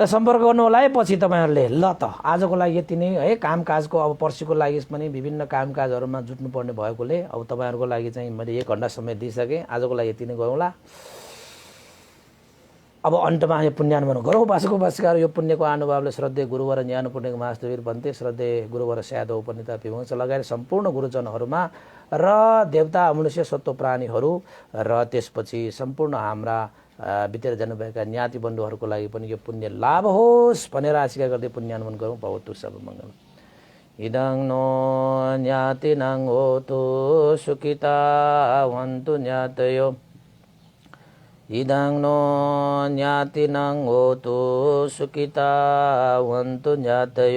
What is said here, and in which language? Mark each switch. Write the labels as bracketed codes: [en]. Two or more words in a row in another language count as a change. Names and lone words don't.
[ne] सम्पर्क गर्नु होला है पछि तपाईँहरूले। ल त आजको लागि यति नै है। कामकाजको अब पर्सिको लागि पनि विभिन्न कामकाजहरूमा जुट्नुपर्ने भएकोले अब तपाईँहरूको लागि चाहिँ मैले 1 घन्टा समय दिइसकेँ। आजको लागि यति नै गरौँला। अब अन्तमा यो पुण्यानुमोदन गरौँ। उपासक उपासिकाहरू यो पुण्यको अनुभवले श्रद्धेय गुरुवर ज्ञान पुण्यको महास्तवीर भन्ते श्रद्धेय गुरुवर स्यादव उपनिता विभंश लगायत सम्पूर्ण गुरुजनहरूमा र देवता मनुष्य सत्व प्राणीहरू र त्यसपछि सम्पूर्ण हाम्रा बितेर जानुभएका ज्ञाति बन्धुहरूको लागि पनि यो पुण्य लाभ होस् भनेर आशिका गर्दै पुण्यानुमोदन गरौँ। [pi] भवतु सब मङ्गलम्। इदं नो ज्ञातिनां होतु सुखिता वन्तु ज्ञातयो। इदं नो ज्ञातिनां होतु सुखिता वन्तु ज्ञातयो।